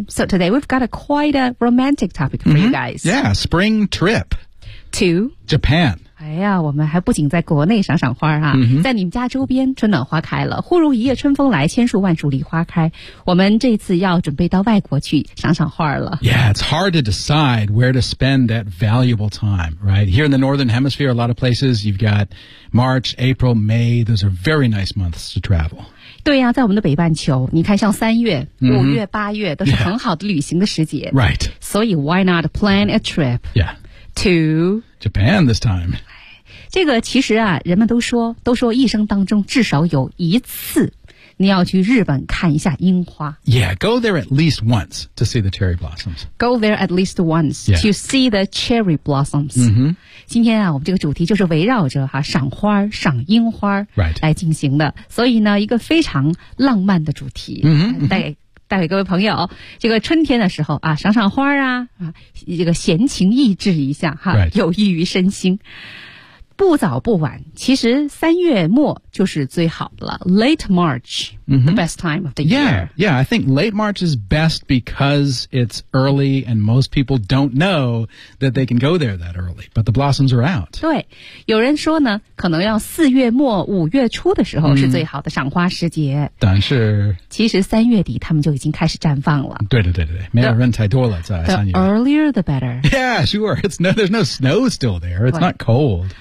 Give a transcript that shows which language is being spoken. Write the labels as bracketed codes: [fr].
[en] So today we've got a quite a romantic topic for you guys. Yeah, spring trip. To? Japan. [zh] 哎呀，我们还不仅在国内赏赏花啊、在你们家周边春暖花开了，忽如一夜春风来，千树万树梨花开，我们这次要准备到外国去赏赏花了。 [en] Yeah, it's hard to decide where to spend that valuable time, right? Here in the Northern Hemisphere, a lot of places, you've got March, April, May, those are very nice months to travel. [zh] 对呀、在我们的北半球，你看像三月、五月、八月都是很好的旅行的时节。 [en] Right. 所以 why not plan a trip? Yeah. To Japan this time. [zh] 这个其实啊，人们都说一生当中至少有一次，你要去日本看一下樱花。 [en] Yeah, go there at least once to see the cherry blossoms. Go there at least once、 yeah. to see the cherry blossoms.、 [zh] 今天啊，我们这个主题就是围绕着哈、赏花、赏樱花来进行的、 [en] right. [zh] 所以呢，一个非常浪漫的主题。带给各位朋友，这个春天的时候啊，赏赏花啊，这个闲情逸致一下哈、 [en] right. [zh] 有益于身心。不早不晚，其实三月末就是最好的了。 [en] Late March,、the best time of the year. Yeah, yeah, I think late March is best because it's early and most people don't know that they can go there that early. But the blossoms are out. [zh] 对，有人说呢，可能要四月末五月初的时候是最好的赏花时节。但是，其实三月底他们就已经开始绽放了。对，没有人太多了，在三月。 [en] The earlier the better. Yeah, sure. It's no, there's no snow still there. It's not cold.